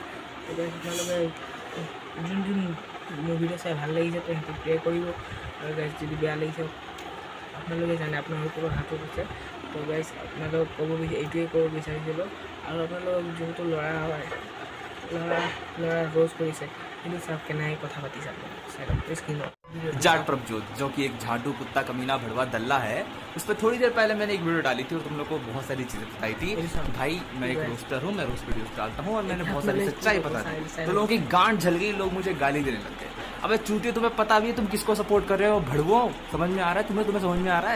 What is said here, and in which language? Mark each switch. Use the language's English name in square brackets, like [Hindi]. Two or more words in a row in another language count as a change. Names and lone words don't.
[Assamese] এতিয়া আপোনালোকে যোন মোৰ ভিডিঅ' চাই ভাল লাগিছে তো সেইটো প্ৰে কৰিব। আৰু গাইজ যদি বেয়া লাগিছে আপোনালোকে জানে আপোনালোকৰ হাতত আছে। তো গাইজ আপোনালোকক এইটোৱে ক'ব বিচাৰিছিলোঁ। আৰু আপোনালোকক যোনটো ল'ৰা ৰ'ষ্ট কৰিছে, কিন্তু চাওক কেনেকৈ কথা পাতিছে আপোনালোকে স্ক্ৰীনত। [Hindi] जाट प्रभजोत, जो कि एक झाड़ू कुत्ता कमीना भड़वा दल्ला है, उस पर थोड़ी देर पहले मैंने एक वीडियो डाली थी और तुम लोग को बहुत सारी चीजें बताई थी। भाई मैं एक रोस्टर हूँ, मैं [English] roast videos [Hindi] डालता हूँ और मैंने बहुत सारी सच्चाई बता दी, तो लोगों की गांठ जल गई, लोग मुझे गाली देने लग गए। अबे चूतिए, तुम्हें पता भी है तुम किसको सपोर्ट कर रहे हो? भड़वो, समझ में आ रहा है तुम्हें समझ में आ रहा है?